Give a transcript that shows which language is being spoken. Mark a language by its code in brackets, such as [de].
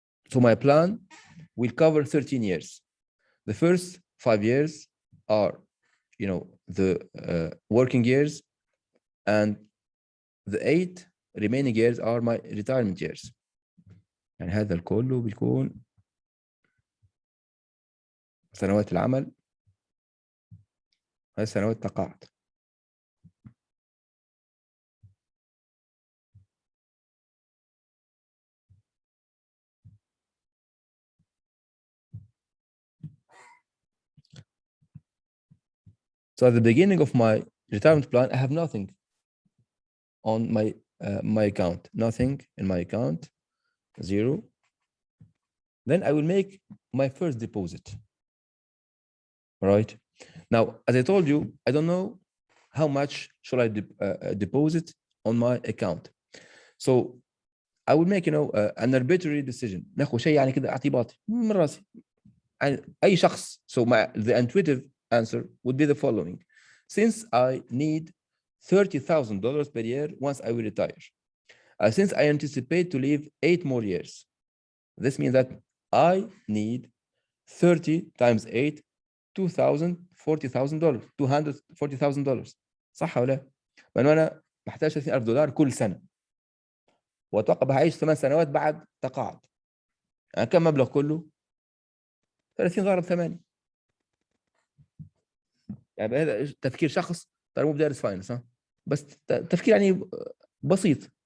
[en] So my plan will cover 13 years. The first 5 years are, the working years, and the 8 remaining years are my retirement years. [ar] يعني هذا الكله بيكون سنوات العمل، هذه سنوات التقاعد. [en] So at the beginning of my retirement plan, I have nothing on my account, nothing in my account, 0. Then I will make my first deposit. Right now, as I told you, I don't know how much should I deposit on my account. So I will make, an arbitrary decision. [ar] ناخذ شيء يعني كده اعتباطي من راسي. أي شخص. [en] So the intuitive answer would be the following: since I need $30,000 per year once I will retire, since I anticipate to live 8 more years, this means that I need 30 times 8, $240,000. [ar] $240,000. صح ولا لا؟ لأنه أنا محتاج $30,000 كل سنة. واتوقع هيعيش 8 سنوات بعد تقاعد. يعني كم مبلغ كله؟ 30 ضرب 8. يعني هذا تفكير شخص ترى مو بدارس فاينانس، ها، بس تفكير يعني بسيط.